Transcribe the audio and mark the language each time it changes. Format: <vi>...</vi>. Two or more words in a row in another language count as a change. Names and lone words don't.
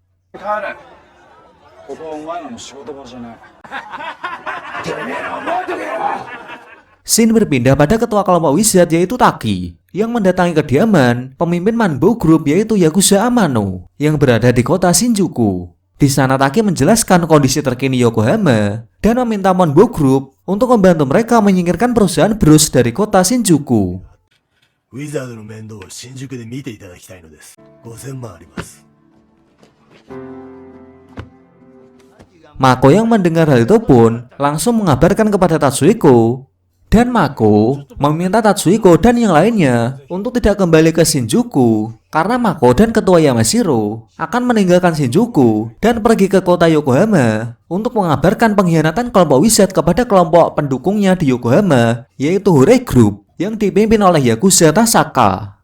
<id>Shin berpindah pada ketua kelompok wizard yaitu Taki, yang mendatangi kediaman pemimpin Manbo Group yaitu Yakuza Amano, yang berada di kota Shinjuku. Di sana Taki menjelaskan kondisi terkini Yokohama dan meminta Manbo Group untuk membantu mereka menyingkirkan perusahaan bros dari kota Shinjuku.</id> <ja>ウィザードの面倒を新宿で見ていただきたいのです。5000万あります。</ja> <id>Mako yang mendengar hal itu pun langsung mengabarkan kepada Tatsuhiko. Dan Mako meminta Tatsuhiko dan yang lainnya untuk tidak kembali ke Shinjuku karena Mako dan ketua Yamashiro akan meninggalkan Shinjuku dan pergi ke kota Yokohama untuk mengabarkan pengkhianatan kelompok wizard kepada kelompok pendukungnya di Yokohama yaitu Hore Group yang dipimpin oleh Yakuza Tasaka.</id>